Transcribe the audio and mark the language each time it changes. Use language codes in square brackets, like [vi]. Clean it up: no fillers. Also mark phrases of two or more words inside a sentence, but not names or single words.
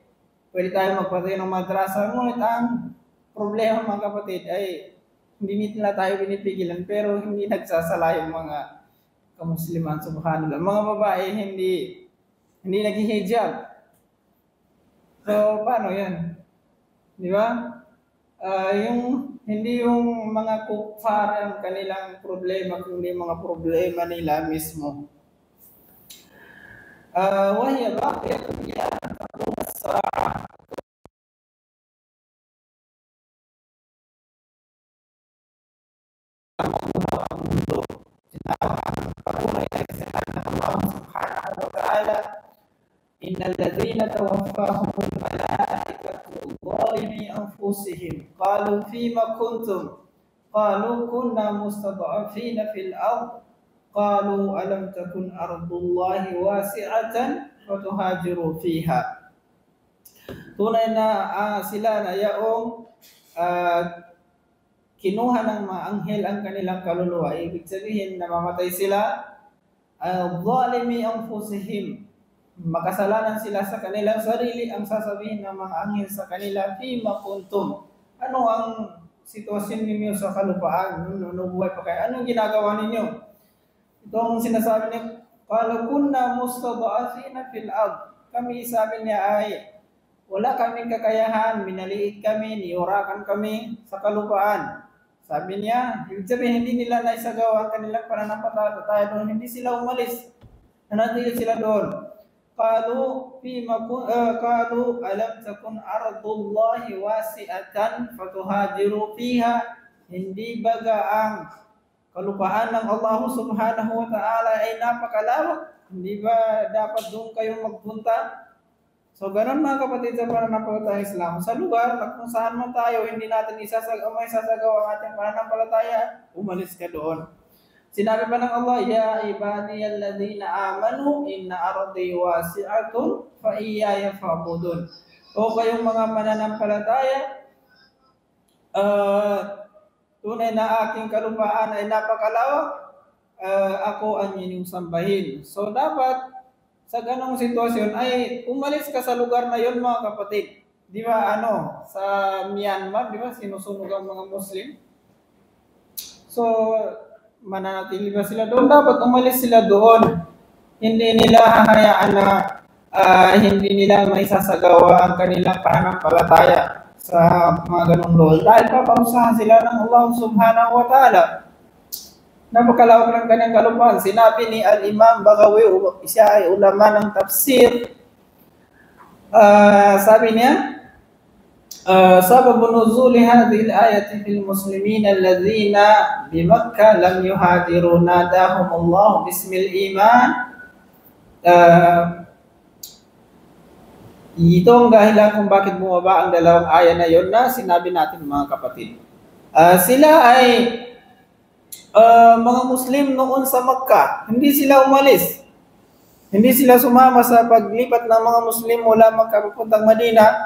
[tl] Pwede tayo magpatay ng madrasa, ngunit ang problema mga kapatid ay hindi nila tayo pinipigilan, pero hindi nagsasala yung mga kamusliman, subhanallah. Mga babae hindi nag-hijab. So, paano yan? Di ba? Hindi yung mga kufar ang kanilang problema, kundi mga problema nila mismo. [ar] وهي باقية إلى تقوم الساعة. [tl] Ang mundo, patunay na sinabi ng Allah [ar] سبحانه وتعالى, إن الذين توفاهم الملائكة ظالمي أنفسهم قالوا فيم كنتم قالوا كنا مستضعفين في الأرض قالوا ألم تكن أرض الله واسعة فتهاجروا فيها. [tl] Tunay na sila na yaong kinuha ng mga anghel ang kanilang kaluluwa. Ibig sabihin namamatay sila, [ar] ظالمي أنفسهم, [tl] makasalanan sila sa kanilang sarili. Ang sasabihin ng mga anghel sa kanila, [ar] فيم كنتم, [tl] ano ang sitwasyon ninyo sa kalupaan? Nubuhay pa kayo? Anong ginagawa ninyo? Itong sinasabi niya, [ar] قال كنا مستضعفين في الأرض. [tl] Kami, sabi niya, ay wala kaming kakayahan, minaliit kami, niyurakan kami sa kalupaan. Sabi niya, ibig sabihin hindi nila naisagawa ang kanilang pananampalataya doon, hindi sila umalis, nanatili sila doon. [ar] قالوا ألم تكن أرض الله واسعة فتهاجروا فيها. [tl] Hindi baga ang kalupaan ng Allah [ar] سبحانه وتعالى [tl] ay napakalawak? Hindi ba dapat doon kayong magpunta? So ganun mga kapatid sa pananampalataya Islam, sa lugar kung saan man tayo hindi natin isasagawa ang ating pananampalataya, umalis ka doon. Sinabi pa ng Allah, [ar] يا عبادي الذين آمنوا إن أرضي واسعة فإياي فاعبدون. [tl] O kayong mga mananampalataya, tunay na aking kalupaan ay napakalawak, ako ang inyong sambahin. So dapat sa ganong sitwasyon ay umalis ka sa lugar na yon mga kapatid. Di ba sa Myanmar, di ba sinusunog ang mga Muslim? So mananatili ba sila doon? Dapat umalis sila doon. Hindi nila hahayaan na hindi nila may sasagawa ang kanilang pananampalataya sa mga ganong lugar. Dahil paparusahan sila ng Allah [ar] سبحانه وتعالى. [tl] Napakalawak ng kanyang kalupaan. Sinabi ni Al-Imam Baghawi, siya ay ulama ng tafsir. Sabi niya, [ar] سبب نزول هذه الآية في المسلمين الذين بمكة لم يهاجروا ناداهم الله باسم الإيمان. [tl] Ito ang dahilan kung bakit bumaba ang dalawang aya na yon na sinabi natin mga kapatid. Sila ay mga Muslim noon sa Makkah. Hindi sila umalis. Hindi sila sumama sa paglipat ng mga Muslim mula Makkah papuntang Madina.